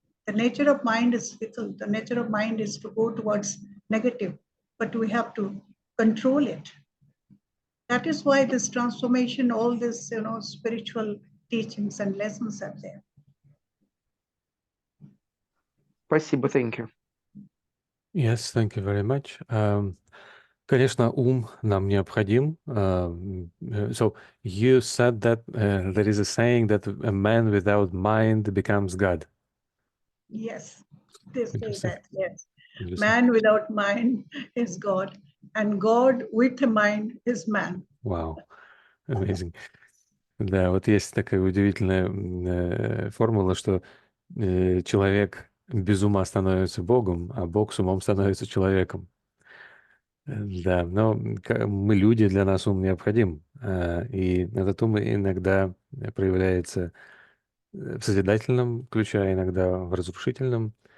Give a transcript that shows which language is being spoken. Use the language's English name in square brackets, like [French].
[English] The nature of mind is fickle. The nature of mind is to go towards negative, but we have to control it. That is why this transformation, all this, spiritual teachings and lessons are there. [Russian] Спасибо, [English] thank you. Yes, thank you very much. [Russian] Конечно, ум нам необходим. [English] So you said that there is a saying that a man without mind becomes God. Yes, they say Interesting. that, yes. Interesting. Man without mind is God, and God with a mind is man. Wow, amazing. [Russian] Да, вот есть такая удивительная формула, что человек без ума становится Богом, а Бог с умом становится человеком. Да, но мы люди, для нас ум необходим. И этот ум иногда проявляется в созидательном ключе, а иногда в разрушительном.